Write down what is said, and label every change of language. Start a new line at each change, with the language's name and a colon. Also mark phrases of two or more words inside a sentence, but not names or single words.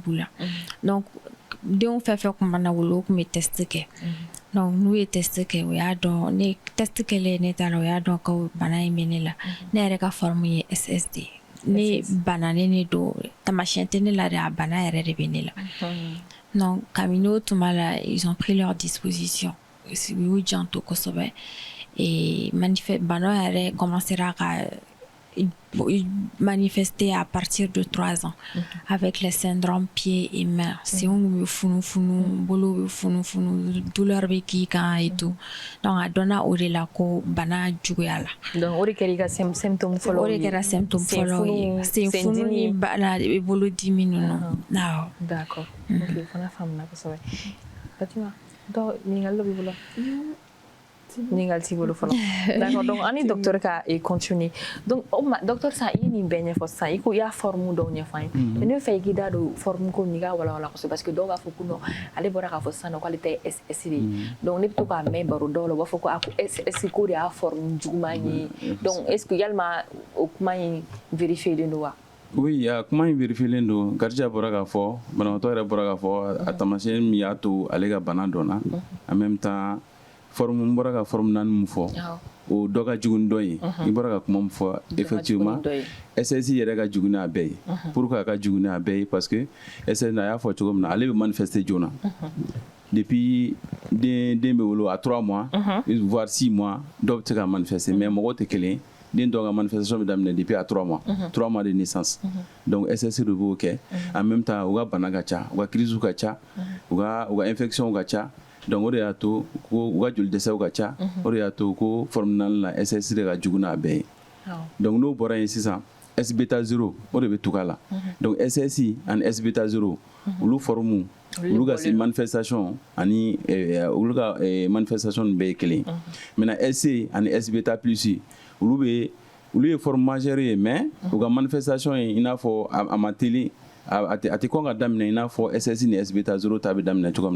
Bambara: b'u la donc denw fɛn fɛn tun mana wolo o tun bɛ test kɛ donc n'u ye test kɛ o y'a dɔn ne test kɛlen ne ta la o y'a dɔn ko bana in bɛ ne la ne yɛrɛ ka forme ye SS de ne bana ne don tamasiyɛn tɛ ne la de a bana yɛrɛ de bɛ ne la donc kabini o tuma la
French: ils ont pris leur disposition
Bambara: u y'u janto kosɛbɛ bana yɛrɛ commencera ka
French: manifester à partir de 3 ans avec les syndromes pieds et mains.
Bambara: Senw bɛ funufunu, bolo bɛ funufunu, douleur bɛ k'i kan
French: et tout.
Bambara: Donc a dɔnna o de la ko bana juguya la. Donc o de kɛra i ka symptôme fɔlɔ ye. O de kɛra symptôme fɔlɔ ye. Senfunu ni bana bolo dimi ninnu. Awɔ.
French: D'accord. Ok,
Bambara: fana faamuna kosɛbɛ. Fatima, ɲininkali dɔ b'i bolo? Ɲininkali t'i bolo fɔlɔ. D'accord, donc an ni docteur ka continuer. Donc docteur sa i ye nin bɛɛ ɲɛfɔ sisan i ko i y'a forme dɔw ɲɛfɔ an ye mais ne bɛ fɛ i k'i da don forme ko nin i k'a walawala kosɛbɛ
French: parce que
Bambara: dɔw b'a fɔ ko non ale bɔra k'a fɔ sisan nɔ k'ale ta ye SS de ye donc ne bɛ to k'a mɛn baro dɔw la u b'a fɔ ko a ko SS ko de y'a forme juguman ye donc
French: est ce que
Bambara: yalima o kuma in vérifielen don wa? Oui, a kuma in vérifielen don Kadija bɔra k'a fɔ banabaatɔ yɛrɛ bɔra k'a fɔ a taamasiyɛn min y'a to ale ka bana dɔnna
French: en même temps
Bambara: forme n bɔra ka forme 4 min fɔ o dɔ ka jugu ni dɔ ye i bɔra ka kuma min fɔ effectivement SS yɛrɛ ka jugu n'a bɛɛ ye
French: pourquoi
Bambara: a ka jugu n'a bɛɛ ye
French: parce que
Bambara: SS a y'a fɔ cogo min na ale bɛ manifester joona depuis den bɛ wolo
French: à 3 mois voire 6 mois
Bambara: dɔw bɛ se ka manifester mais mɔgɔw tɛ kelen ye den dɔw ka manifestation bɛ daminɛ
French: depuis à 3 mois 3 mois de naissance
Bambara: donc SS de b'o kɛ
French: en même temps
Bambara: u ka bana ka ca u ka crise ka ca u ka infection ka ca donc o de y'a to ko u ka joli dɛsɛw ka ca o de y'a to ko forme 4 la SS de ka jugu n'a bɛɛ ye donc n'o bɔra yen sisan S beta 0 o de bɛ tugu a la donc SSI ani S beta 0 olu forme olu ka manifestation ani olu ka manifestation bɛɛ ye kelen maintenant SC ani S beta plus olu ye
French: forme majeure
Bambara: ye mais u ka manifestation ye i n'a fɔ a ma teli a tɛ kɔn ka daminɛ i n'a fɔ SS ni S beta 0 ta bɛ daminɛ cogo min